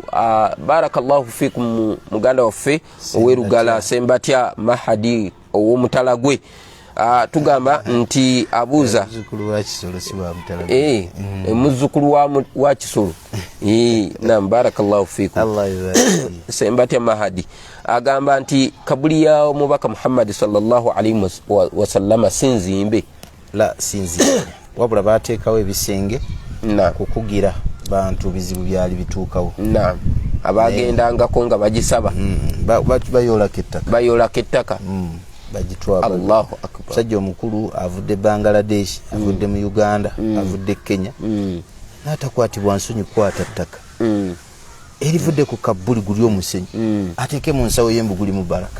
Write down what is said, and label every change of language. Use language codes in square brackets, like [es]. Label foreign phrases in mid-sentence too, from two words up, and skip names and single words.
[ar] بارك الله فيكم [lg] muganda waffe owerugala Sembatya Mahadi ow'omutalagwe. Tugamba nti abuuza muzzukulu wa Kisolo. [ar] نعم، بارك الله فيكم. [lg] Sembatya Mahadi agamba nti kabuli ya omubaka Muhammad [ar] صلى الله عليه وسلم [lg] sinzimbe la sinzimbe wabula bateekawo ebisenge kukugira bantu bizibu byali bituukawo. Naam, abagendangako nga bagisaba bayolako ettaka bagitwala. [ar] الله أكبر. [lg] Sajja omukulu avudde Bangladesh, avudde mu Uganda, avudde Kenya, n'atakwatibwa nsonyi kwata ttaka erivudde ku kabuli guli omusenyi ateeke mu nsawo y'embuguli mu baraka.